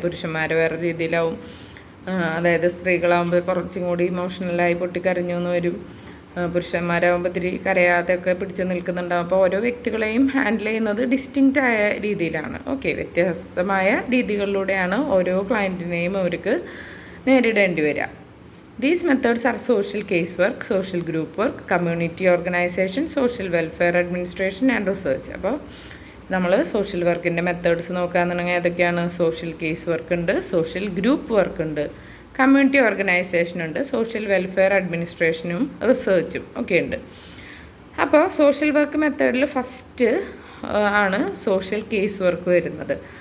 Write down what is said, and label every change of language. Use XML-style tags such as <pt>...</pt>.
<ml>പുരുഷന്മാർ വേറെ രീതിയിലാവും, അതായത് സ്ത്രീകളാകുമ്പോൾ കുറച്ചും കൂടി ഇമോഷണലായി പൊട്ടിക്കരഞ്ഞു എന്ന് വരും, പുരുഷന്മാരാകുമ്പോൾ ഇത്തിരി കരയാതെയൊക്കെ പിടിച്ച് നിൽക്കുന്നുണ്ടാവും. അപ്പോൾ ഓരോ വ്യക്തികളെയും ഹാൻഡിൽ ചെയ്യുന്നത് ഡിസ്റ്റിങ്ക്റ്റ് ആയ രീതിയിലാണ്. ഓക്കെ, വ്യത്യസ്തമായ രീതികളിലൂടെയാണ് ഓരോ ക്ലയൻറ്റിനെയും അവർക്ക് നേരിടേണ്ടി വരിക.</ml> <en>These methods are social casework, social group work, community organization, social welfare administration and research.</en> <ml>അപ്പോൾ നമ്മൾ സോഷ്യൽ വർക്കിൻ്റെ മെത്തേഡ്സ് നോക്കുകയാണെന്നുണ്ടെങ്കിൽ ഏതൊക്കെയാണ്? സോഷ്യൽ കേസ് വർക്ക് ഉണ്ട്, സോഷ്യൽ ഗ്രൂപ്പ് വർക്ക് ഉണ്ട്, കമ്മ്യൂണിറ്റി ഓർഗനൈസേഷൻ ഉണ്ട്, സോഷ്യൽ വെൽഫെയർ അഡ്മിനിസ്ട്രേഷനും റിസർച്ചും ഒക്കെ ഉണ്ട്. അപ്പോൾ സോഷ്യൽ വർക്ക് മെത്തേഡിൽ ഫസ്റ്റ് ആണ് സോഷ്യൽ കേസ് വർക്ക് വരുന്നത്.</ml>